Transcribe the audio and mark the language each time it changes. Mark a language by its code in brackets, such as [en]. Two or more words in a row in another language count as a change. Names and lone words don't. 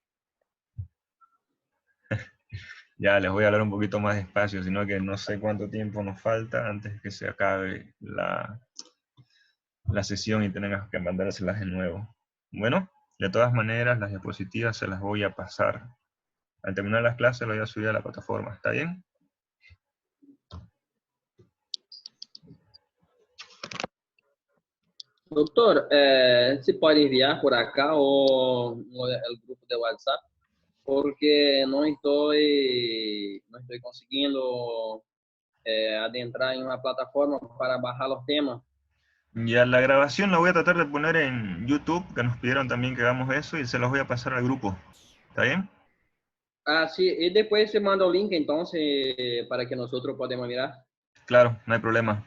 [es] Ya les voy a hablar un poquito más despacio, sino que no sé cuánto tiempo nos falta antes que se acabe la sesión y tengas que mandárselas de nuevo. Bueno, de todas maneras, las diapositivas se las voy a pasar. Al terminar las clases, lo voy a subir a la plataforma, ¿está bien? [pt] Doutor, se pode enviar por acá o [es] el grupo de WhatsApp, [pt] porque não estou conseguindo adentrar em uma plataforma para [es] bajar los temas. Ya la grabación la voy a tratar de poner en YouTube, que nos pidieron también que hagamos eso, y se los voy a pasar al grupo. ¿Está bien? Ah, sí, y después se manda el link entonces para que nosotros podamos mirar. Claro, no hay problema.